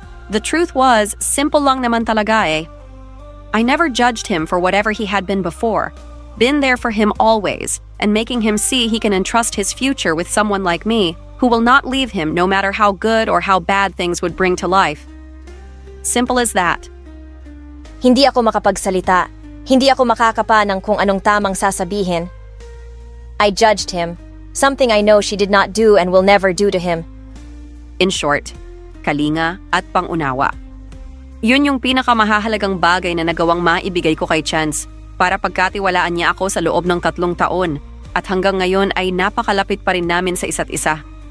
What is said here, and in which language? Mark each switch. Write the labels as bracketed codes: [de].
[en] The truth was, [tl] simple lang naman talaga eh. [en] I never judged him for whatever he had been before. Been there for him always, and making him see he can entrust his future with someone like me, who will not leave him no matter how good or how bad things would bring to life. Simple as that. [tl] Hindi ako makapagsalita. Hindi ako makakapa ng kung anong tamang sasabihin. [en] I judged him, something I know she did not do and will never do to him. In short, [tl] kalinga at pangunawa. Yun yung pinakamahalagang bagay na nagawang maibigay ko kay Chance para pagkatiwalaan niya ako sa loob ng 3 taon at hanggang ngayon ay napakalapit pa rin namin sa isa't isa.